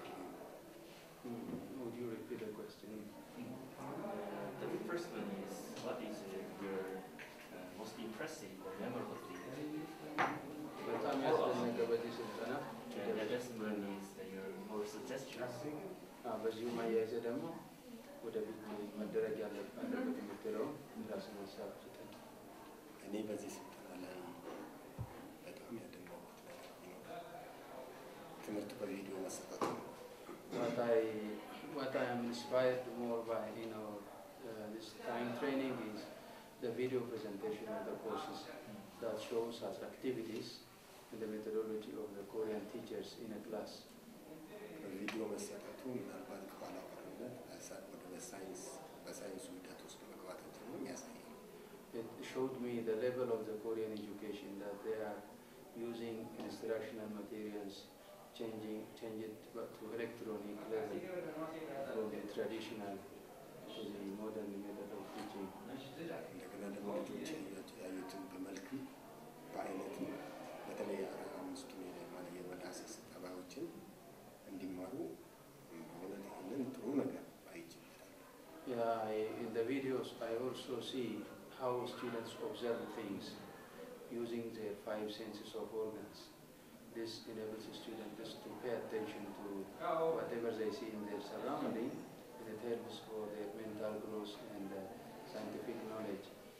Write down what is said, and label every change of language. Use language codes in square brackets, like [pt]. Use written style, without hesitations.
[en] Would you repeat the question? The first one is, what is your most impressive or memorable thing? [am] በጣም ያስደነቀበዚህ ስልጠና [en] And the next one is your more suggestions. [am] በዚሁ ማያይዘ ደግሞ ወደፊት መደረግ ያለበት የምትለውን ራስን ሀሳብ ስጠኝ። እኔ በዚህ ስልጠና ላይ በጣም ያደነቁት ነገር ቢኖር ትምህርቱ በቪዲዮ መሰጠቱ ነው። [en] what I am inspired more by in our this time training is the video presentation of the courses that shows us activities and the methodology of the Korean teachers in a class. [am] በቪዲዮ መሰጠቱ ምናልባት ከኋላ ቀርነት ወደ በሳይንሱ ሂደት ውስጥ መግባታችንን የሚያሳይ ነው። [en] It showed me the level of the Korean education, that they are using instructional materials, change it to electronic level from the traditional to the modern method of teaching. [am] እንደገና ደግሞ ልጆች ያዩትን በመልክም በአይነትም በተለይ አምስቱን የመዳሰስ ጠባዮችን እንዲማሩ በእውነት ይህንን ጥሩ ነገር አይችልበታል። [en] Yeah, in the videos I also see how students observe things using their 5 senses of organs. This enables the students to pay attention to whatever they see in their surrounding, and it helps for their mental growth and scientific knowledge.